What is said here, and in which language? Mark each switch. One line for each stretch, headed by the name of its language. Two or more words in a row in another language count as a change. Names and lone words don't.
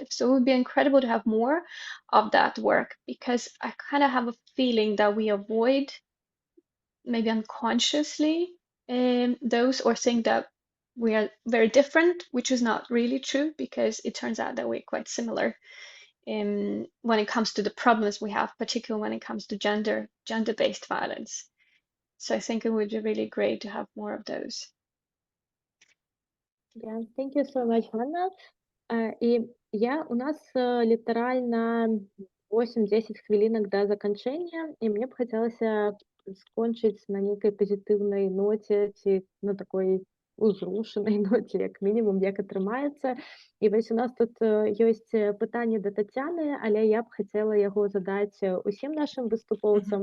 English: So it would be incredible to have more of that work, because I kind of have a feeling that we avoid, maybe unconsciously, those, or think that we are very different, which is not really true, because it turns out that we're quite similar when it comes to the problems we have, particularly when it comes to gender-based violence. So I think it would be really great to have more of those. Yeah, thank you so much, Hanna.
Belarusian: У нас літаральна 8-10 хвілінак да заканчэння, і мне б хацелася скончыць на нейкай пазітыўнай ноце, ці на такой узрушанай ноце, як мінімум, як атрымаецца. І вось у нас тут ёсць пытанне да Таццяны, але я б хацела яго задаць усім нашым выступоўцам.